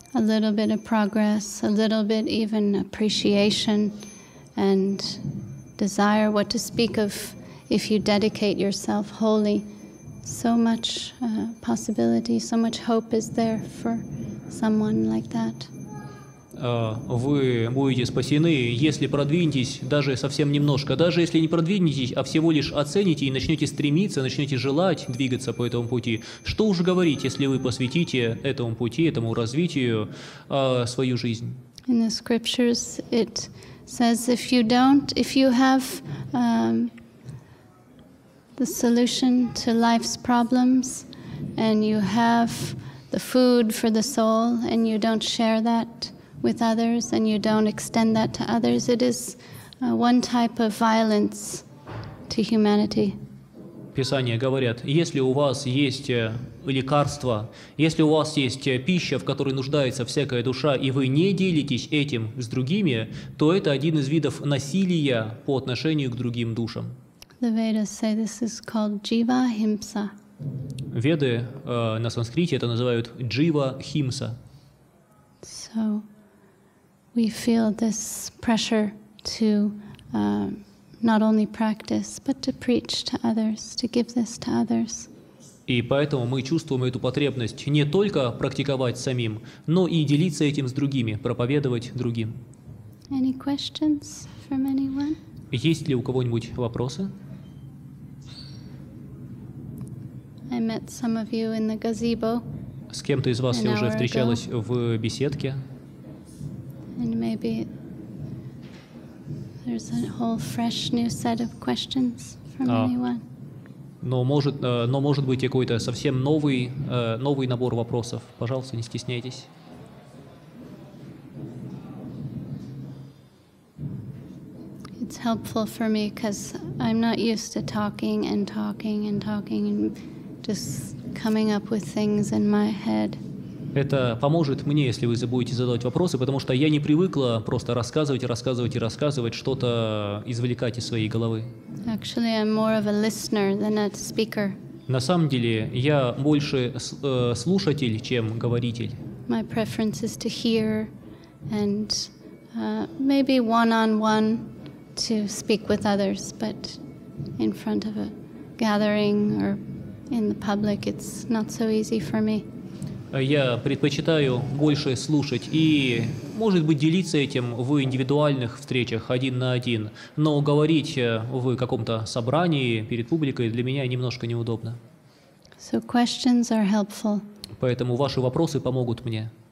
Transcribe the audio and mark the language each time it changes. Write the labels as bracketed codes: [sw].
[en] A little bit of progress, a little bit even appreciation and desire, what to speak of if you dedicate yourself wholly. So much possibility, so much hope is there for someone like that. [ru] Вы будете спасены, если продвинетесь даже совсем немножко, даже если не продвинетесь, а всего лишь оцените и начнете стремиться, начнете желать двигаться по этому пути. Что уж говорить, если вы посвятите этому пути, этому развитию свою жизнь. [en] In the scriptures it says if you have the solution to life's problems and you have the food for the soul and you don't share that with others and you don't extend that to others, it is one type of violence to humanity. [ru] Писания говорят, если у вас есть лекарство, если у вас есть пища, в которой нуждается всякая душа, и вы не делитесь этим с другими, то это один из видов насилия по отношению к другим душам. [en] The Vedas say this is called jiva himsa. [ru] Веды на санскрите это называют джива химса. [en] So we feel this pressure to not only practice, but to preach to others, to give this to others. [ru] И поэтому мы чувствуем эту потребность не только практиковать самим, но и делиться этим с другими, проповедовать другим. [en] Any questions from anyone? [ru] Есть ли у кого-нибудь вопросы? [en] I met some of you in the gazebo. [ru] С кем-то из вас я уже встречалась в беседке. [en] And maybe there's a whole fresh new set of questions from anyone. [ru] Но может быть какой-то совсем новый набор вопросов. Пожалуйста, не стесняйтесь. [en] It's helpful for me because I'm not used to talking and talking and talking and just coming up with things in my head. [ru] Это поможет мне, если вы будете задавать вопросы, потому что я не привыкла просто рассказывать, рассказывать и рассказывать, что-то извлекать из своей головы. [en] Actually, I'm more of a listener than a speaker. [ru] На самом деле, я больше слушатель, чем говоритель. [en] My preference is to hear and maybe one-on-one to speak with others, but in front of a gathering or in the public, it's not so easy for me. [ru] Я предпочитаю больше слушать и, может быть, делиться этим в индивидуальных встречах один на один, но говорить в каком-то собрании перед публикой для меня немножко неудобно. [en] So questions are helpful. [ru] Поэтому ваши вопросы помогут мне.